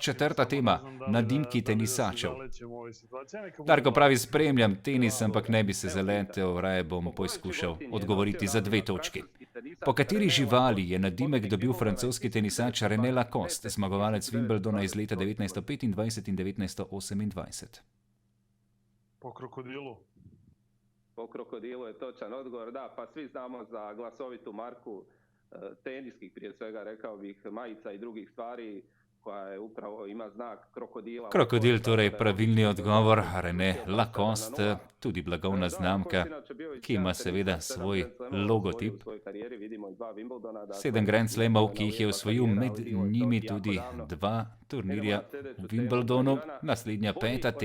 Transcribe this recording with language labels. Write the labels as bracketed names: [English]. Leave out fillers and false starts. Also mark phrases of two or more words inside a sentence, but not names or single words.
[Slovenian] Četrta tema, nadimki tenisačev. Darko pravi, spremljam tenis, ampak ne bi se zaletel, raje bom poskušal odgovoriti za 2 točki. Po kateri živali je nadimek dobil francoski tenisač René Lacoste, zmagovalec Wimbledona iz leta 1925 in 1928? Po krokodilu. [Croatian] Po krokodilu je točan odgovor, da, pa svi znamo za glasovitu marku teniskih, prije svega rekao bih, majica i drugih stvari, koja je upravo ima znak krokodila. Krokodil, [Slovenian] torej pravilni odgovor, René Lacoste, tudi blagovna znamka, ki ima seveda svoj logotip. 7 Grand Slamov, ki jih je osvojil, med njimi tudi 2 turnirja v Wimbledonu. Naslednja 5.